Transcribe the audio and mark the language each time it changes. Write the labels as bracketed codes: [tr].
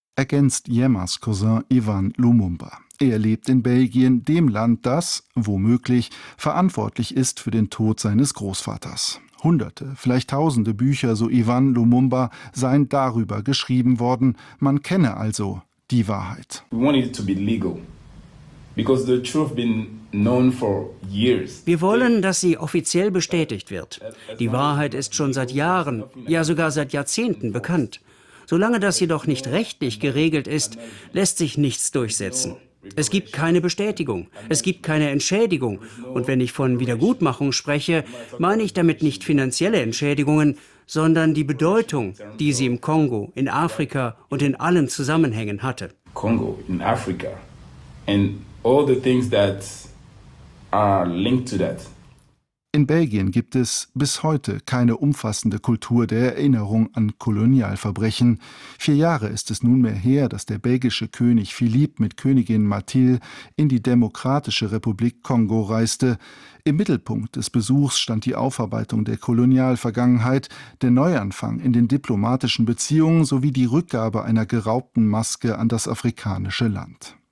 [de] Ergänzt Yemas Cousin Ivan Lumumba. Er lebt in Belgien, dem Land, das, womöglich, verantwortlich ist für den Tod seines Großvaters. Hunderte, vielleicht tausende Bücher, so Ivan Lumumba, seien darüber geschrieben worden. Man kenne also die Wahrheit. [en] We want it to be legal, because the truth been known for years. [de] Wir wollen, dass sie offiziell bestätigt wird. Die Wahrheit ist schon seit Jahren, ja sogar seit Jahrzehnten bekannt. Solange das jedoch nicht rechtlich geregelt ist, lässt sich nichts durchsetzen. Es gibt keine Bestätigung, es gibt keine Entschädigung. Und wenn ich von Wiedergutmachung spreche, meine ich damit nicht finanzielle Entschädigungen, sondern die Bedeutung, die sie im Kongo, in Afrika und in allen Zusammenhängen hatte. [en] Kongo, [de] in Afrika [en] and all the things that are linked to that. [de] In Belgien gibt es bis heute keine umfassende Kultur der Erinnerung an Kolonialverbrechen. 4 Jahre ist es nunmehr her, dass der belgische König Philippe mit Königin Mathilde in die Demokratische Republik Kongo reiste. Im Mittelpunkt des Besuchs stand die Aufarbeitung der Kolonialvergangenheit, der Neuanfang in den diplomatischen Beziehungen sowie die Rückgabe einer geraubten Maske an das afrikanische Land.